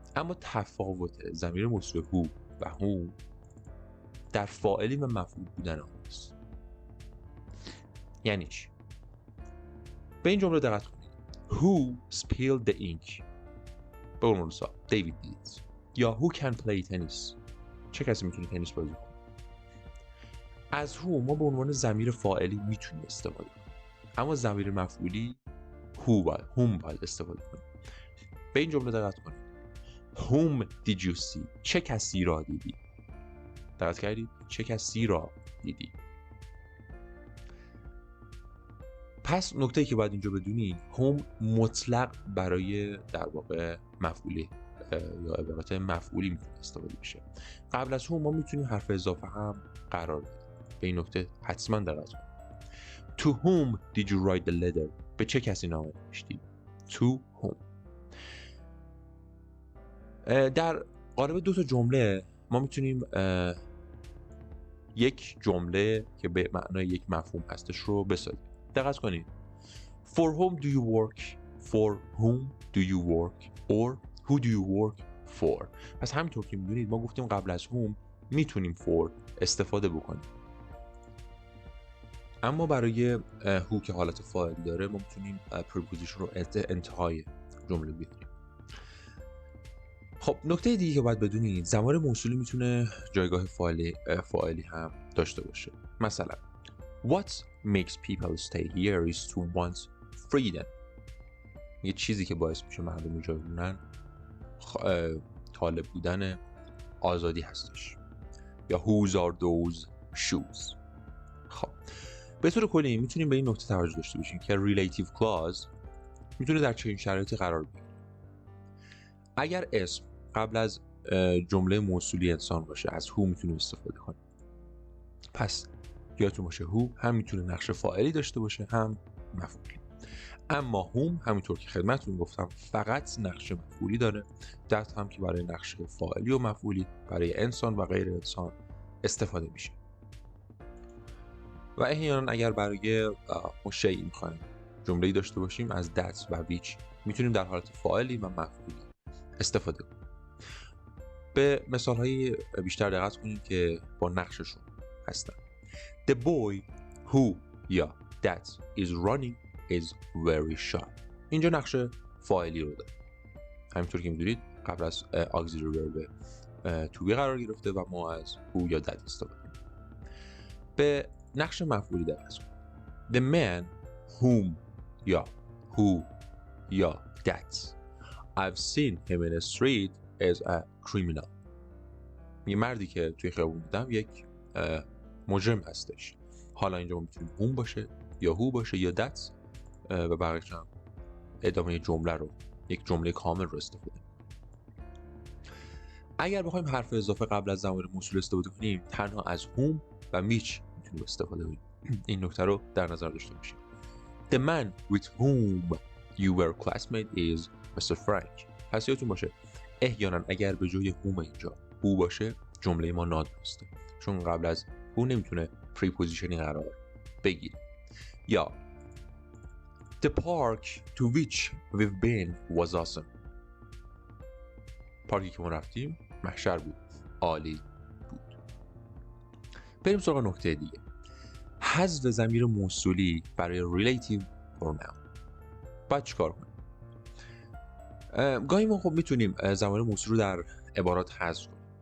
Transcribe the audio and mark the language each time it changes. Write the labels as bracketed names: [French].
[Persian] اما تفاوت ضمیر موصولی who و whom در فاعلی و مفعول بودن آن است. یعنی چی؟ به این جمله دقت کنید. [English] Who spilled the ink؟ [Persian] به عنوان مثال [English] David did. [Persian] یا [English] who can play tennis؟ [Persian] چه کسی میتونه تنیس بازی کنه؟ از who ما به عنوان ضمیر فاعلی میتونیم استفاده کنیم. اما ضمیر مفعولی whom باید استفاده کنیم. به این جمله دقت کنید. [English] Whom did you see؟ [Persian] چه کسی را دیدی؟ دقت کردید؟ چه کسی را دیدی؟ پس نکته‌ای که باید اینجا بدونید whom مطلق برای در واقع مفعولی یا عبارت مفعولی میتونه استفاده بشه. قبل از whom ما میتونیم حرف اضافه هم قرار بدیم. به این نکته حتما دقت کنید. [English] To whom did you write the letter؟ [Persian] به چه کسی نامه نوشتی؟ [English] To whom. [Persian] در قالب دو تا جمله ما میتونیم یک جمله که به معنای یک مفهوم هستش رو بسازیم. دقت کنید. For whom do you work؟ For whom do you work؟ or who do you work for؟ پس همینطور که میدونید ما گفتیم قبل از whom میتونیم for استفاده بکنیم. اما برای who که حالت فاعلی داره ما میتونیم preposition رو انتهای جمله بیاریم. خب نکته دیگه که باید بدونید ضمیر موصولی میتونه جایگاه فاعلی هم داشته باشه. [English] مثلا What makes people stay here is to want freedom. [Persian] یه چیزی که باعث میشه مردم اینجا بمونن طالب بودن آزادی هستش. [English] یا whose are those shoes. [Persian] خب به طور کلی میتونیم به این نکته توجه داشته باشیم که relative clause میتونه در چنین شرایطی قرار بگیره. اگر اسم قبل از جمله موصولی انسان باشه از who میتونیم استفاده کنیم. پس یادتون باشه who هم میتونه نقش فاعلی داشته باشه هم مفعولی. اما whom همینطور که خدمتتون گفتم فقط نقش مفعولی داره. that هم که برای نقش فاعلی و مفعولی برای انسان و غیر انسان استفاده میشه. و احیانا اگر برای شیء میخوایم جمله‌ای داشته باشیم از that و which میتونیم در حالت فاعلی و مفعولی استفاده کنیم. به مثال‌های بیشتر دقت کنیم که با نقششون هستن. [English] The boy who یا that is running is very shy. [Persian] اینجا نقش فاعلی رو داره. همینطور که می‌دونید قبل از auxiliary verb to be قرار گرفته و ما از who یا that استفاده کنیم. به نقش مفعولی دقت کنیم. [English] The man whom یا who یا that I've seen him in the street is a criminal. [Persian] یه مردی که توی خیابون دیدم یک مجرم هستش. حالا اینجا میتونیم whom باشه یا who باشه یا that و بقیه‌اش هم ادامه جمله رو یک جمله کامل رو استفاده کنیم. اگر بخوایم حرف اضافه قبل از ضمیر موصول استفاده کنیم تنها از whom و which میتونیم استفاده کنیم. این نکته رو در نظر داشته باشیم. [English] The man with whom you were classmate is Mr. Frank. [Persian] پس یادتون باشه احیانا اگر به جای whom اینجا who باشه جمله ما نادرسته چون قبل از who نمیتونه prepositionی قرار بگیره. [English] یا The park to which we've been was awesome. [Persian] پارکی که ما رفتیم محشر بود، عالی بود. بریم سراغ نکته دیگه، حذف ضمیر موصولی برای relative pronoun. باید چیکار کنیم؟ گاهی ما خب میتونیم ضمایر موصولی رو در عبارات حذف کنیم.